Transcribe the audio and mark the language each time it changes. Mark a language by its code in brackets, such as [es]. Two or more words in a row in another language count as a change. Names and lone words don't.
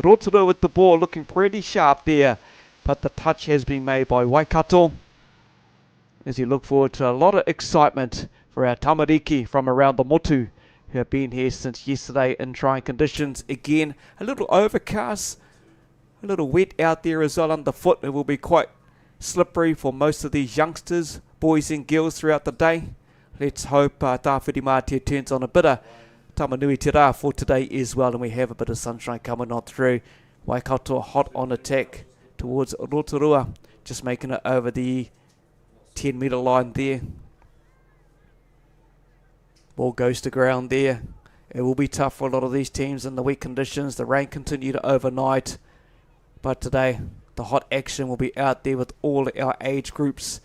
[en] Rotorua with the ball looking pretty sharp there, but the touch has been made by Waikato as you look forward to a lot of excitement for our tamariki from around the motu who have been here since yesterday in trying conditions. Again, a little overcast, a little wet out there as well underfoot. It will be quite slippery for most of these youngsters, boys and girls throughout the day. Let's hope Tāwhiri Mātea turns on a bit of [mi] tamanui te rā [en] for today as well, and we have a bit of sunshine coming on through. Waikato hot on attack towards Rotorua, just making it over the 10-metre line there. Ball goes to ground there. It will be tough for a lot of these teams in the wet conditions. The rain continued overnight, but today the hot action will be out there with all our age groups.